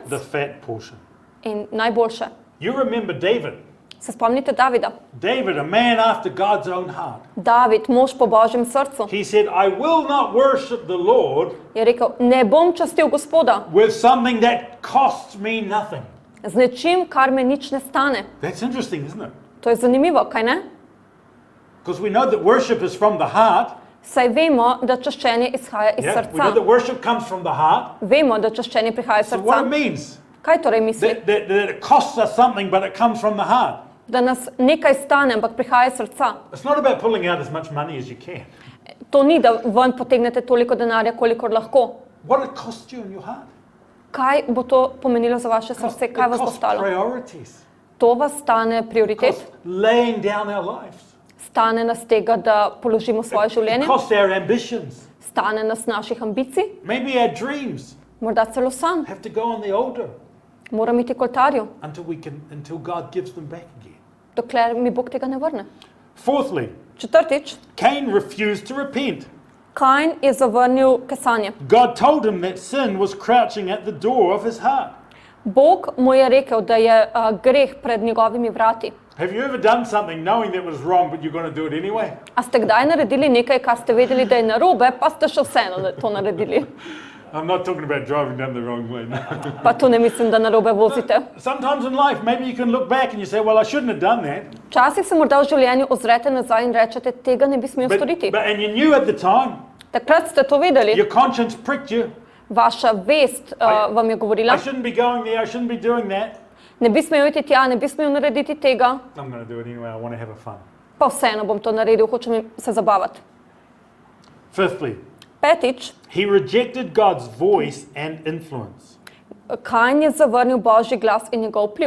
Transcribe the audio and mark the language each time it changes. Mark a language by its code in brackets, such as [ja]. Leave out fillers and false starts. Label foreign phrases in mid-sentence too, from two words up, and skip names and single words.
[en] the fat portion. [sl] in najboljše. [en] You remember David. [sl] Se spomnite Davida? [en] David, a man after God's own heart. [sl] David, mož po Božjem srcu, [en] He said, I will not worship the Lord [sl] je rekel, ne bom častil Gospoda [en] with something that costs me nothing. [sl] z nečim, kar me nič ne stane. [en] That's interesting, isn't it? [sl] To je zanimivo, kaj ne? [en] Because we know that worship is from the heart. [sl] Saj vemo, da čaščenje izhaja iz [en] Yeah, we know [sl] srca. [en] that worship comes from the heart. [sl] Vemo, da čaščenje prihaja iz [en] So what it [sl] srca. [en] means, [sl] Kaj torej misli? [en] that it costs us something, but it comes from the heart. [sl] Da nas nekaj stane, ampak prihaja iz srca. [en] It's not about pulling out as much money as you can. [sl] To ni, da ven potegnete toliko denarja, kolikor lahko. [en] What it costs you in your heart. [sl] Kaj bo to pomenilo za vaše [en] It [sl] srce? Kaj vas bo [en] costs [sl] stalo? [en] priorities. [sl] To vas stane [en] It [sl] prioritet, [en] costs laying down our lives. [sl] stane nas tega, da položimo svoje [en] It [sl] življenje, [en] costs our ambitions. [sl] stane nas naših ambicij, [en] Maybe our dreams [sl] morda celo sam, [en] have to go on the altar [sl] moram iti k oltarju, [en] until God gives them back again. [sl] dokler mi Bog tega ne vrne. [en] Fourthly, [sl] Četrtič, [en] Cain refused to repent. [sl] Kajn je zavrnil kesanje. [en] God told him that sin was crouching at the door of his heart. [sl] Bog mu je rekel, da je greh pred njegovimi vrati. [en] Have you ever done something knowing that was wrong, but you're going to do it anyway? [sl] A ste kdaj naredili nekaj, kar ste vedeli, da je narobe, pa ste še vseeno to naredili? [en] I'm not talking about driving down the wrong way. [sl] No. Pa tu ne mislim, da narobe vozite. [en] Sometimes in life, maybe you can look back and you say, well, I shouldn't have done that. [sl] Včasih se morda v življenju ozrete nazaj in rečete, tega ne bi smel storiti. [en] And you knew at the time, [sl] Takrat ste to vedeli, [en] your conscience pricked you. [sl] vaša vest vam je govorila, [en] I shouldn't be going there, I shouldn't be doing that. [sl] ne bi smel iti tja, ne bi smel narediti tega, [en] I'm going to do it anyway, I want to have a fun. [sl] pa vseeno bom to naredil, hočem se zabavati. [en] Fifthly, [sl] Petič, [en] he rejected God's voice and influence. [sl] Kajn je zavrnil Božji glas in njegov vpliv.